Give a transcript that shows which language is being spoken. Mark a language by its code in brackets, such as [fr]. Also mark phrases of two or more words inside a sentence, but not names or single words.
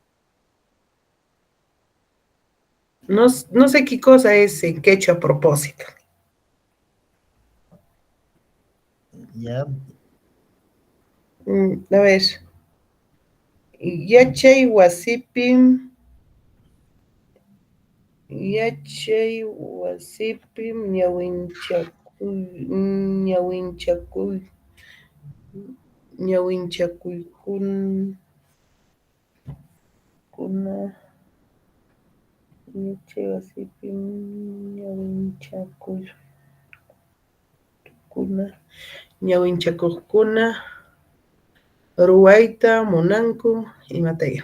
[es] No sé qué cosa es en quechua a propósito. Ya, A ver. [qu] Yachay wasipim. Yachay wasipim ñawinchakuykuna. Yachay wasipim ñawinchakuykuna. Ruwaita, munanku, imataya.